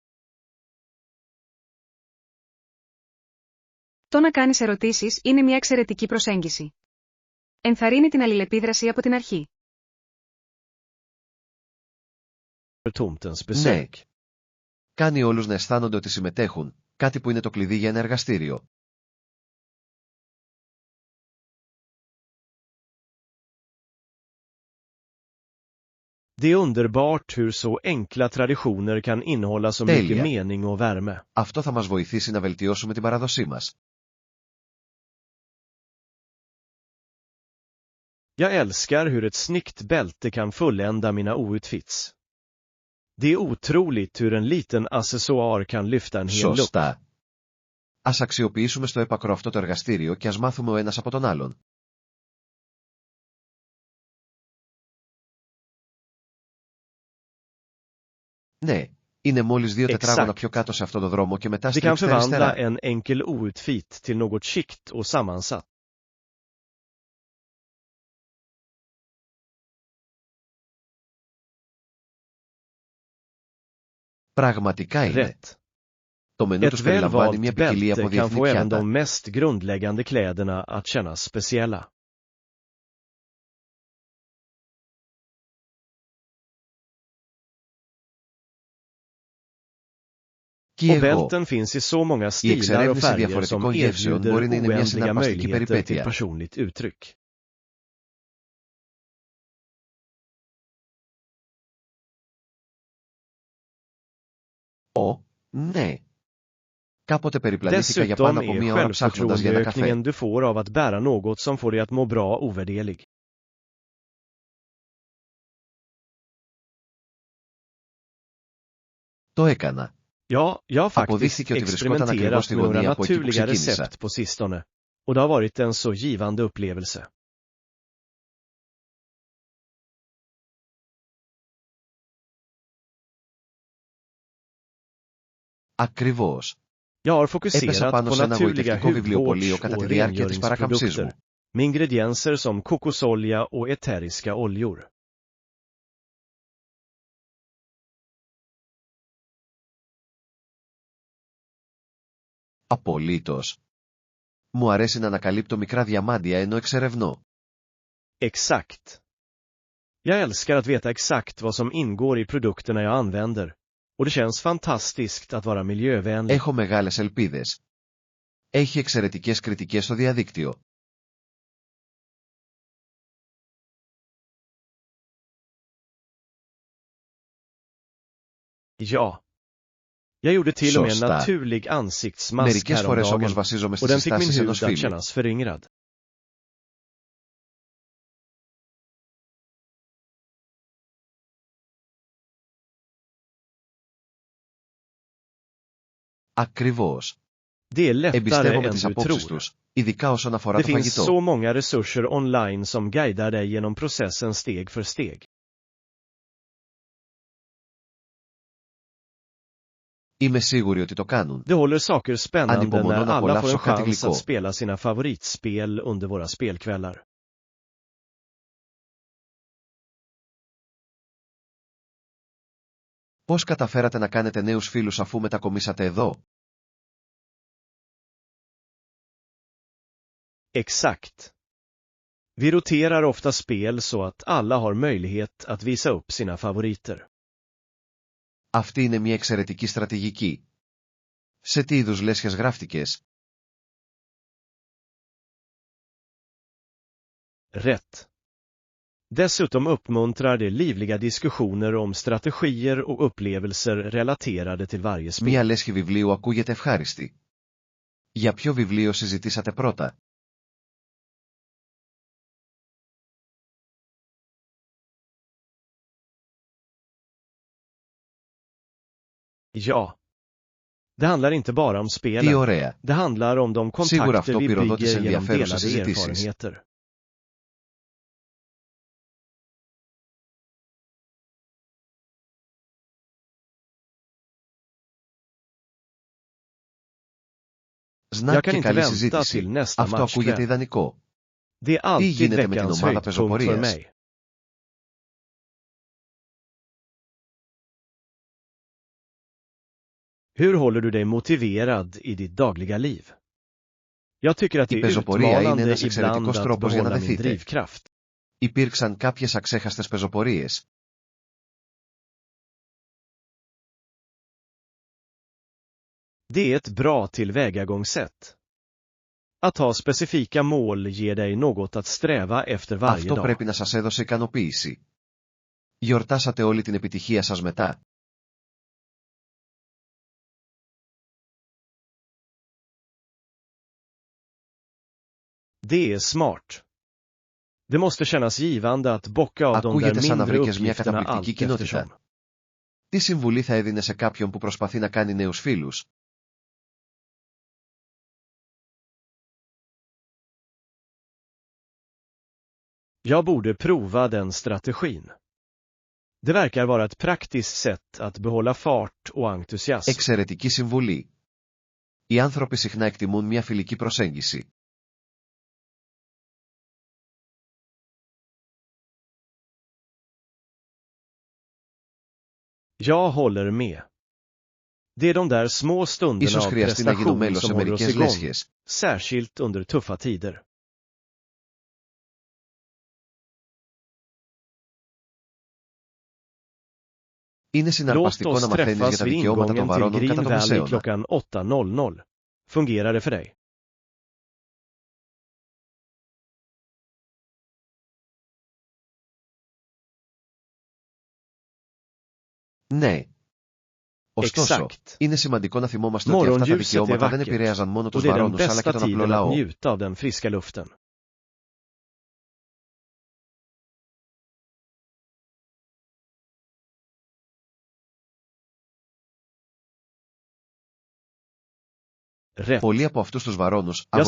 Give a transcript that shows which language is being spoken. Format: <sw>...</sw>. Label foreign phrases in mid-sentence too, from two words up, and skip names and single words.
<el>Το να κάνεις ερωτήσεις είναι μια εξαιρετική προσέγγιση. Ενθαρρύνει την αλληλεπίδραση από την αρχή. Ναι. Κάνει όλους να αισθάνονται ότι συμμετέχουν, κάτι που είναι το κλειδί για ένα εργαστήριο.</el> <sv>Det är underbart hur så enkla traditioner kan innehålla så mycket mening och värme.</sv> <el>Αυτό θα μας βοηθήσει να βελτιώσουμε την παράδοσή μας.</el> <sv>Jag älskar hur ett snyggt bälte kan fullända mina outfits. Det är otroligt hur en liten accessoar kan lyfta en hel look.</sv> <el>Σωστά. Ας αξιοποιήσουμε στο έπακρο αυτό το εργαστήριο και ας μάθουμε ο ένας από τον άλλον. Ναι, είναι μόλις 2 τετράγωνα πιο κάτω σε αυτό το δρόμο και μετά</el> <sv>Det kan</sv> <el>στρίψτε</el> <sv>förvandla</sv> <el>αριστερά.</el> <sv>en enkel outfit till något skikt och sammansatt.</sv> <el>Πραγματικά είναι.</el> <sv>Rätt.</sv> <el>Το μενού</el> <sv>Ett</sv> <el>τους περιλαμβάνει μια</el> <sv>välvalt</sv> <el>ποικιλία από</el> <sv>bälte kan</sv> <el>διεθνή</el> <sv>få även</sv> <el>πιάτα.</el> <sv>de mest grundläggande kläderna att kännas speciella.</sv> <el>Και</el> <sv>Och</sv> <el>εγώ,</el> <sv>bälten finns i så många</sv> <el>η</el> <sv>stilar och</sv> <el>εξερεύνηση</el> <sv>färger</sv> <el>διαφορετικών</el> <sv>som</sv> <el>γεύσεων</el> <sv>erbjuder</sv> <el>μπορεί να είναι μια</el> <sv>oändliga</sv> <el>συναρπαστική</el> <sv>möjligheter till</sv> <el>περιπέτεια.</el> <sv>personligt uttryck.</sv> <el>Ναι. Κάποτε περιπλανήθηκα για πάνω</el> <sv>Dessutom</sv> <el>από</el> <sv>är</sv> <el>μία ώρα ψάχνοντας για ένα καφέ.</el> <sv>självförtroendeökningen du får av att bära något som får dig att må bra ovärderlig.</sv> <el>Το έκανα.</el> <sv>Ja, jag har faktiskt</sv> <el>Αποδείχθηκε ότι βρισκόταν ακριβώς</el> <sv>experimenterat</sv> <el>στη</el> <sv>med några</sv> <el>γωνία από εκεί που</el> <sv>naturliga</sv> <el>ξεκίνησα.</el> <sv>recept på sistone. Och det har varit en så givande upplevelse.</sv> <el>Ακριβώς.</el> <sv>Jag har</sv> <el>Έπεσα</el> <sv>fokuserat</sv> <el>πάνω</el> <sv>på</sv> <el>σε ένα</el> <sv>naturliga</sv> <el>γοητευτικό βιβλιοπωλείο</el> <sv>hudvårds-</sv> <el>κατά τη</el> <sv>och</sv> <el>διάρκεια της παράκαμψής μου.</el> <sv>rengöringsprodukter med ingredienser som kokosolja och eteriska oljor.</sv> <el>Απολύτως. Μου αρέσει να ανακαλύπτω μικρά διαμάντια ενώ εξερευνώ.</el> <sv>Exakt. Jag älskar att veta exakt vad som ingår i produkterna jag använder. Och det känns fantastiskt att vara miljövänlig.</sv> <el>Έχω μεγάλες ελπίδες. Έχει εξαιρετικές κριτικές στο διαδίκτυο.</el> <sv>Ja. Jag gjorde till och med en</sv> <el>Σωστά.</el> <sv>naturlig ansiktsmask</sv> <el>Μερικές φορές όμως</el> <sv>häromdagen</sv> <el>βασίζομαι</el> <sv>och</sv> <el>στις</el> <sv>den fick min</sv> <el>συστάσεις</el> <sv>hud</sv> <el>ενός</el> <sv>att</sv> <el>φίλου.</el> <sv>kännas föryngrad.</sv> <el>Ακριβώς.</el> <sv>Det är lättare</sv> <el>Εμπιστεύομαι</el> <sv>än</sv> <el>τις</el> <sv>du</sv> <el>απόψεις</el> <sv>tror.</sv> <el>τους, ειδικά όσον αφορά</el> <sv>Det</sv> <el>το</el> <sv>finns</sv> <el>φαγητό.</el> <sv>så många resurser online som guidar dig genom processen steg för steg.</sv> <el>Είμαι σίγουρη ότι το κάνουν.</el> <sv>Det håller saker spännande</sv> <el>Ανυπομονώ</el> <sv>när</sv> <el>να</el> <sv>alla får</sv> <el>απολαύσω</el> <sv>en</sv> <el>κάτι</el> <sv>chans</sv> <el>γλυκό.</el> <sv>att spela sina favoritspel under våra spelkvällar.</sv> <el>Πώς καταφέρατε να κάνετε νέους φίλους αφού μετακομίσατε εδώ?</el> <sv>Exakt. Vi roterar ofta spel så att alla har möjlighet att visa upp sina favoriter.</sv> <el>Αυτή είναι μια εξαιρετική στρατηγική. Σε τι είδους λέσχες γράφτηκες?</el> <sv>Rätt. Dessutom uppmuntrar det livliga diskussioner om strategier och upplevelser relaterade till varje spel.</sv> <el>Μία λέσχη βιβλίου ακούγεται ευχάριστη. Για ποιο βιβλίο συζητήσατε πρώτα?</el> <sv>Ja. Det handlar inte bara om</sv> <el>Τι</el> <sv>spelen.</sv> <el>ωραία.</el> <sv>Det handlar om de</sv> <el>Σίγουρα</el> <sv>kontakter</sv> <el>αυτό</el> <sv>vi</sv> <el>πυροδότησε</el> <sv>bygger genom</sv> <el>ενδιαφέρουσες</el> <sv>delade</sv> <el>συζητήσεις.</el> <sv>erfarenheter.</sv> <el>Σνακ</el> <sv>Jag kan</sv> <el>και</el> <sv>inte</sv> <el>καλή</el> <sv>vänta</sv> <el>συζήτηση.</el> <sv>till nästa</sv> <el>Αυτό ακούγεται</el> <sv>matchkväll.</sv> <el>ιδανικό.</el> <sv>Det är alltid</sv> <el>γίνεται με την</el> <sv>veckans</sv> <el>ομάδα</el> <sv>höjdpunkt för</sv> <el>πεζοπορίας?</el> <sv>mig. Hur håller du dig motiverad i ditt dagliga liv? Jag tycker att det</sv> <el>Η</el> <sv>är</sv> <el>πεζοπορία είναι</el> <sv>utmanande</sv> <el>ένας</el> <sv>ibland</sv> <el>εξαιρετικός</el> <sv>att</sv> <el>τρόπος για να</el> <sv>behålla min</sv> <el>δεθείτε.</el> <sv>drivkraft.</sv> <el>Υπήρξαν κάποιες αξέχαστες πεζοπορίες.</el> <sv>Det är ett bra tillvägagångssätt. Att ha specifika mål ger dig något att sträva efter varje</sv> <el>Αυτό</el> <sv>dag.</sv> <el>πρέπει να σας έδωσε ικανοποίηση. Γιορτάσατε όλη την επιτυχία σας μετά?</el> <sv>Det är smart. Det måste kännas givande att bocka av de där</sv> <el>Ακούγεται σαν να</el> <sv>mindre</sv> <el>βρήκες μια</el> <sv>uppgifterna</sv> <el>καταπληκτική</el> <sv>allt</sv> <el>κοινότητα.</el> <sv>eftersom.</sv> <el>Τι συμβουλή θα έδινε σε κάποιον που προσπαθεί να κάνει νέους φίλους?</el> <sv>Jag borde prova den strategin. Det verkar vara ett praktiskt sätt att behålla fart och entusiasm.</sv> <el>Εξαιρετική συμβουλή. Οι άνθρωποι συχνά εκτιμούν μια φιλική προσέγγιση.</el> <sv>Jag håller med. Det är de där små stunderna</sv> <el>Ίσως</el> <sv>av</sv> <el>χρειαστεί να γίνω</el> <sv>prestation</sv> <el>μέλος σε</el> <sv>som håller oss</sv> <el>μερικές</el> <sv>igång,</sv> <el>λέσχες.</el> <sv>särskilt under tuffa tider.</sv> <el>Είναι</el> <sv>Låt</sv> <el>συναρπαστικό να</el> <sv>oss</sv> <el>μαθαίνεις για</el> <sv>träffas</sv> <el>τα</el> <sv>vid</sv> <el>δικαιώματα των</el> <sv>ingången till</sv> <el>βαρώνων κατά</el> <sv>Green</sv> <el>το</el> <sv>Valley</sv> <el>μεσαίωνα.</el> <sv>klockan 8:00. Fungerar det för dig?</sv> <el>Ναι. Ωστόσο,</el> <sv>Exakt.</sv> <el>είναι σημαντικό να θυμόμαστε ότι αυτά τα</el> <sv>Morgonljuset är</sv> <el>δικαιώματα δεν</el> <sv>vackert</sv> <el>επηρέαζαν μόνο</el> <sv>och</sv> <el>τους</el> <sv>det är den</sv> <el>βαρώνους αλλά και</el> <sv>bästa</sv> <el>τον απλό</el> <sv>tiden att</sv> <el>λαό.</el> <sv>njuta av den friska luften. Rätt.</sv> <el>Πολλοί από αυτούς τους βαρώνους</el> <sv>Jag ser</sv>